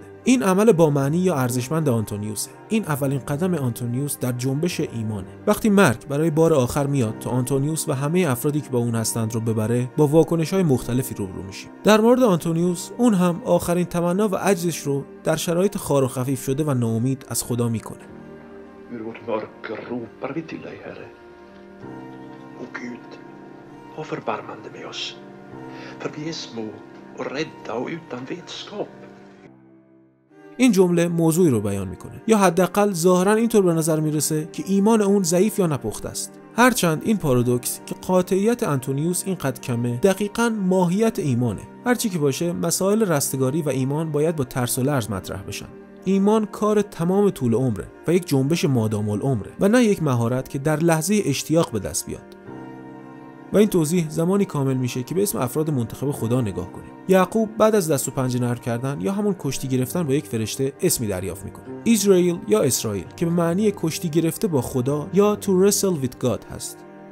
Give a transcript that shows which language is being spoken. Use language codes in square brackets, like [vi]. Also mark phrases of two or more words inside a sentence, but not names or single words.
[fa] این عمل با معنی یا ارزشمند آنتونیوسه. این اولین قدم آنتونیوس در جنبش ایمانه. وقتی مرگ برای بار آخر میاد تا آنتونیوس و همه افرادی که با اون هستند رو ببره، با واکنش‌های مختلفی روبرو میشیم. در مورد آنتونیوس، اون هم آخرین تمنا و عجزش رو در شرایط خار و خفیف شده و ناامید از خدا میکنه. [sv] Ur vårt mörker ropar vi till dig, Herre. O Gud, ha förbarmande med oss, för vi är små och rädda och utan vetskap. [fa] این جمله موضوعی رو بیان میکنه، یا حداقل ظاهرا اینطور به نظر میرسه که ایمان اون ضعیف یا نپخته است. هرچند این پارادوکس که قاطعیت آنتونیوس اینقدر کمه، دقیقاً ماهیت ایمانه. هرچی که باشه، مسائل رستگاری و ایمان باید با ترس و لرز مطرح بشن. ایمان کار تمام طول عمره و یک جنبش مادام العمره و نه یک مهارت که در لحظه اشتیاق به دست بیاد. و این توضیح زمانی کامل میشه که به اسم افراد منتخب خدا نگاه کنیم. یعقوب بعد از دست و پنجه نرم کردن یا همون کشتی گرفتن با یک فرشته اسمی دریافت میکنه، اسرائیل یا اسرائیل، که به معنی کشتی گرفته با خدا یا [en] to wrestle with God [fa] هست.